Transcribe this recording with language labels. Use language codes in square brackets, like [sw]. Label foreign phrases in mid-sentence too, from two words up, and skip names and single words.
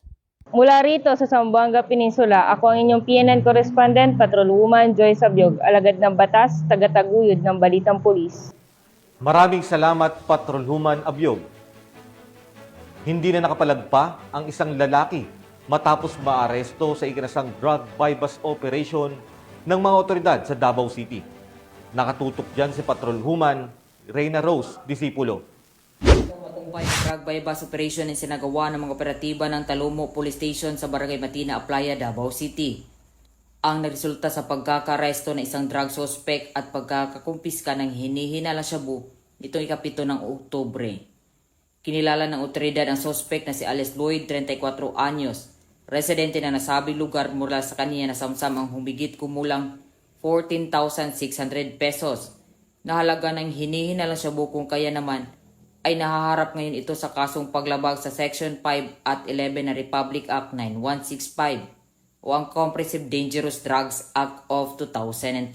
[tl] Mula rito sa Zamboanga Peninsula, ako ang inyong PNN correspondent, Patrolwoman Joyce Abiog, alagad ng batas, tagataguyod ng Balitang Pulis. Maraming salamat, Patrolwoman Abiog. Hindi na nakapalagpa ang isang lalaki matapos maaresto sa ikinasang [en] drug buy-bust operation [tl] ng mga otoridad sa Davao City. Nakatutok dyan si Patrolwoman Reyna Rose Disipulo. Matagumpay ang [en] drug buy-bust operation [tl] na sinagawa ng mga operatiba ng Talomo Police Station sa Barangay Matina, Aplaya, Davao City. Ang nagresulta sa pagkakaresto ng isang [en] drug suspect [tl] at pagkakakumpiska ng hinihinalang shabu nitong ika-7 ng Oktubre. Kinilala ng otoridad ang suspect na si Alice Lloyd, 34 anyos, residente na nasabing lugar mula sa kaniya nasamsam ang humigit kumulang 14,600 pesos na halaga ng hinihinalang shabu kung kaya naman ay nahaharap ngayon ito sa kasong paglabag sa Section 5 at 11 ng Republic Act 9165 o ang Comprehensive Dangerous Drugs Act of 2002.